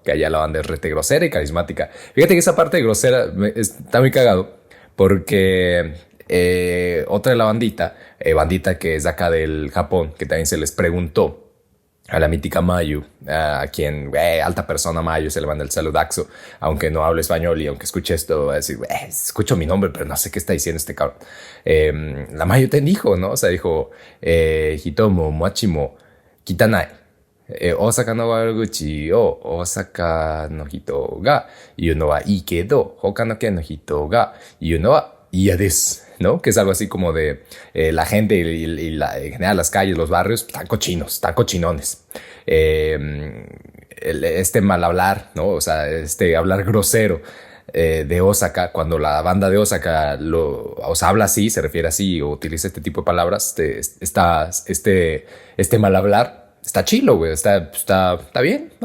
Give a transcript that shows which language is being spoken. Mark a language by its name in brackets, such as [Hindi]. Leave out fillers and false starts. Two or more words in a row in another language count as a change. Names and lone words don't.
[Spanish] Que allá la banda es rete grosera y carismática. Fíjate que esa parte de grosera está muy cagado porque otra de la bandita que es de acá del Japón, que también se les preguntó a la mítica Mayu, a quien, alta persona Mayu, se le manda el saludaxo, aunque no hable español y aunque escuche esto, va a decir, escucho mi nombre, pero no sé qué está diciendo este cabrón. La Mayu te dijo, ¿no? O sea, dijo, [Japanese] 人も、街も、汚い. 大阪の悪口を大阪の人が言うのはいいけど、他の県の人が言うのは嫌です. [Spanish] ¿No? Que es algo así como de la gente en general las calles, los barrios, están cochinos, están cochinones. Este mal hablar, ¿no? O sea, este hablar grosero de Osaka, cuando la banda de Osaka habla así, se refiere así o utiliza este tipo de palabras, este mal hablar, está chilo, güey, está bien, ¿no?